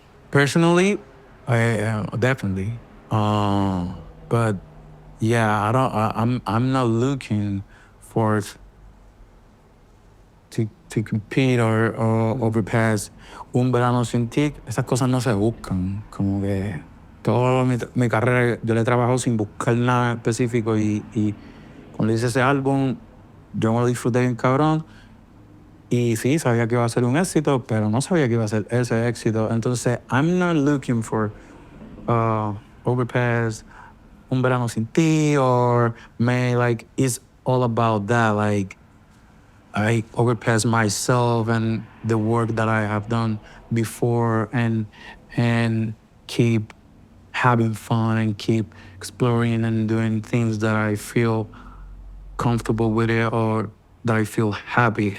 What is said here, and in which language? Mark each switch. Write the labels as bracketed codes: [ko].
[en] Personally, I definitely. But yeah, I'm not looking for to compete or overpass. [es] Un verano sin ti, esas cosas no se buscan. Como que toda mi carrera yo le trabajo sin buscar nada específico y cuando hice ese álbum yo me lo disfruté bien cabrón. Y sí, sabía que iba a ser un éxito, pero no sabía que iba a ser ese éxito. Entonces, [en] I'm not looking for overpass Un Verano Sin Ti, or May, like, it's all about that. Like, I overpass myself and the work that I have done before, and keep having fun and keep exploring and doing things that I feel comfortable with it or that I feel happy.